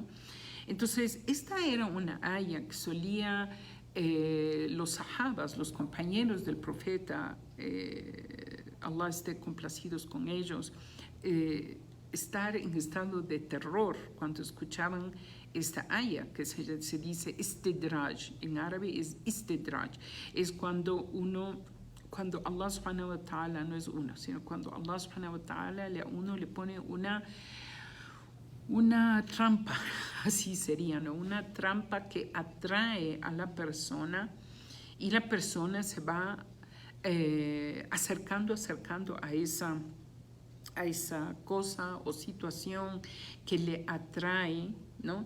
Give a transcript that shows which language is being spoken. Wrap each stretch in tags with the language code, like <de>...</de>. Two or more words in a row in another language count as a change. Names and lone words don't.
<es>Entonces, esta era una aya que solía los sahabas, los compañeros del profeta, Allah esté complacidos con ellos, estar en estado de terror cuando escuchaban esta aya, que se dice istidraj, en árabe es istidraj, es cuando Allah</es> <ar>سبحانه وتعالى,</ar> <es>no es uno, sino cuando Allah</es> <ar>سبحانه وتعالى</ar> <es>a uno le pone una trampa, así sería, ¿no? Una trampa que atrae a la persona y la persona se va acercando a esa cosa o situación que le atrae, ¿no?</es>